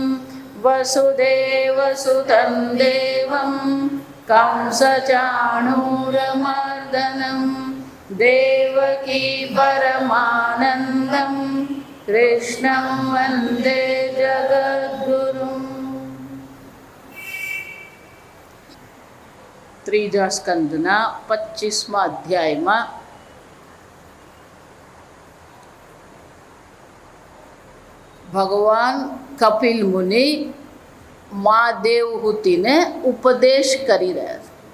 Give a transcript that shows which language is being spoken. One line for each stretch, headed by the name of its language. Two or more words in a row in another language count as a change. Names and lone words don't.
Sanskrit: वसुदेवसुतं देवं कंसचाणूरमर्दनं देवकी परमानन्दं कृष्णं वन्दे जगद्गुरुम्।
Gujarati: ત્રીજા સ્કંદના 25મા અધ્યાયમાં ભગવાન કપિલ મુનિ મા દેવહૂતિને ઉપદેશ કરી રહ્યા છે.